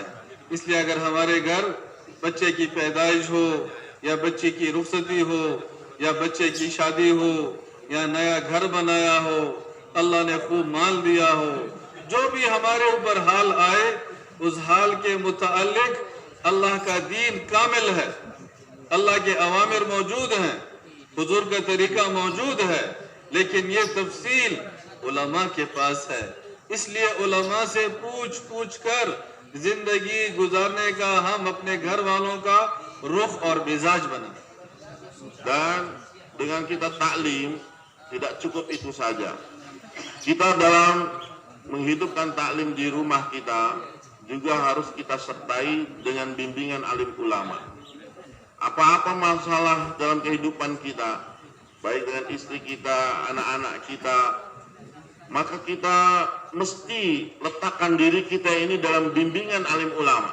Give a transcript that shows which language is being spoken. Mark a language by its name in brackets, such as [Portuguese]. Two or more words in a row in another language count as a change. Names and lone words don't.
[Hindi] इसलिए अगर हमारे घर बच्चे की पैदाइश हो, या बच्चे की रुखसती हो, या बच्चे की शादी हो, या नया घर बनाया हो, अल्लाह ने खूब माल दिया हो, जो भी हमारे ऊपर हाल आए, उस हाल के मुतालिक अल्लाह का दीन कामिल है, अल्लाह के अवामिर मौजूद हैं, हुजूर का तरीका मौजूद है, लेकिन ये तफसील उलमा के पास है. इसलिए उलमा से पूछ कर जिंदगी गुजारने का हम अपने घर वालों का रुख और मिजाज बना. [Malay] Dan dengan kita taklim tidak cukup itu saja. Kita dalam menghidupkan taklim di rumah kita juga harus kita sertai dengan bimbingan alim ulama. Apa-apa masalah dalam kehidupan kita, baik dengan istri kita, anak-anak kita, maka kita mesti letakkan diri kita ini dalam bimbingan alim ulama.